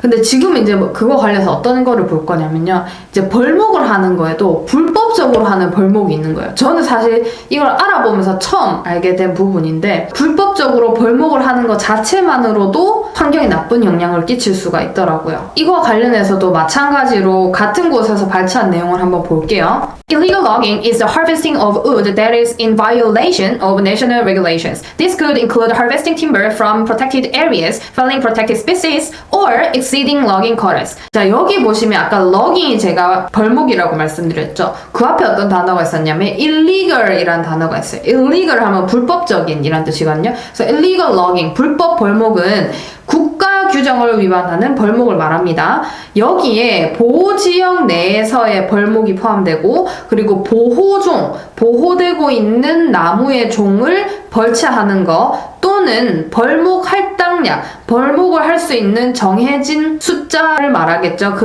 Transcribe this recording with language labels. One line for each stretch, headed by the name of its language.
Korean: 근데 지금 이제 그거 관련해서 어떤 거를 볼 거냐면요. 이제 벌목을 하는 거에도 불법적으로 하는 벌목이 있는 거예요. 저는 사실 이걸 알아보면서 처음 알게 된 부분인데 불법적으로 벌목을 하는 것 자체만으로도 환경에 나쁜 영향을 끼칠 수가 있더라고요. 이거와 관련해서도 마찬가지로 같은 곳에서 발췌한 내용을 한번 볼게요.
English: Illegal logging is the harvesting of wood that is in violation of national regulations. This could include harvesting timber from protected areas, felling protected species, or exceeding logging quotas.
Korean: 자, 여기 보시면 아까 logging이 제가 벌목이라고 말씀드렸죠. 그 앞에 어떤 단어가 있었냐면 illegal이라는 단어가 있어요. illegal 하면 불법적인 이란 뜻이거든요. 그래서 illegal logging, 불법 벌목은 국가 규정을 위반하는 벌목을 말합니다. 여기에 보호지역 내에서의 벌목이 포함되고 그리고 보호종, 보호되고 있는 나무의 종을 벌채하는 거 또는 벌목 할당량, 벌목을 할 수 있는 정해진 숫자를 말하겠죠.